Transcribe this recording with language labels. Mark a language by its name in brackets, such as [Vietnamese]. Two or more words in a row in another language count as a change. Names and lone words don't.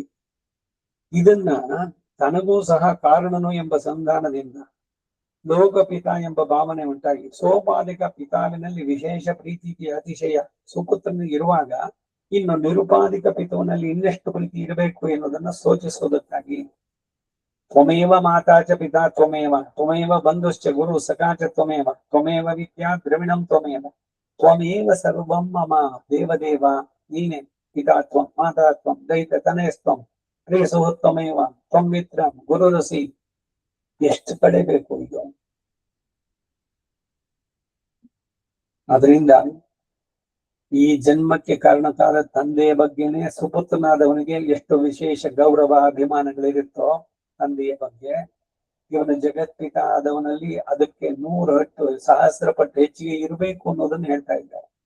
[Kannada] ಇದನ್ನ ತನಗೂ ಸಹ ಕಾರಣನು ಎಂಬ ಸಂಧಾನದಿಂದ ಲೋಕಪಿತ ಎಂಬ ಭಾವನೆ ಉಂಟಾಗಿ ಸೋಪಾಧಿಕ ಪಿತಾವಿನಲ್ಲಿ ವಿಶೇಷ ಪ್ರೀತಿ ಅತಿಶಯ ಸುಪುತ್ರನಿಗೆ ಇರುವಾಗ ಇನ್ನು ನಿರುಪಾಧಿಕ ಪಿತುವಿನಲ್ಲಿ ಇನ್ನೆಷ್ಟು ಪ್ರೀತಿ ಇರಬೇಕು ಎನ್ನುವುದನ್ನು ಸೂಚಿಸುವುದಕ್ಕಾಗಿ [Sanskrit] ತ್ವಮೇವ ಮಾತಾಚ ಪಿತಾ ತ್ವಮೇವ ತ್ವಮೇವ ಬಂಧುಶ್ಚ ಗುರು ಸಖಾಚ ತ್ವಮೇವ ತ್ವಮೇವ ವಿದ್ಯಾ ದ್ರವಿಣಂ ತ್ವಮೇವ ತ್ವಮೇವ ಸರ್ವಂ ಮಮ ದೇವದೇವ, ನೀನೆ ಪಿತಾತ್ವಂ ಮಾತಾತ್ವಂ ದೈತ ತನಯಸ್ತ್ವಂ ಪ್ರೇಸೋತ್ತಮೇವ ತ್ವಂ ಮಿತ್ರಂ ಗುರುರಸಿ. [Kannada] ಎಷ್ಟು ಕಡೆ ಬೇಕು ಇದು. ಅದರಿಂದ ಈ ಜನ್ಮಕ್ಕೆ ಕಾರಣಕಾದ ತಂದೆಯ ಬಗ್ಗೆನೆ ಸುಪುತ್ರನಾದವನಿಗೆ ಎಷ್ಟು ವಿಶೇಷ ಗೌರವ ಅಭಿಮಾನಗಳಿರುತ್ತೋ ತಂದೆಯ ಬಗ್ಗೆ, ಇವನ ಜಗತ್ಪಿತ ಆದವನಲ್ಲಿ ಅದಕ್ಕೆ 100 ಪಟ್ಟು 1000 ಪಟ್ಟು ಹೆಚ್ಚಿಗೆ ಇರಬೇಕು ಅನ್ನೋದನ್ನ ಹೇಳ್ತಾ ಇದ್ದಾರೆ.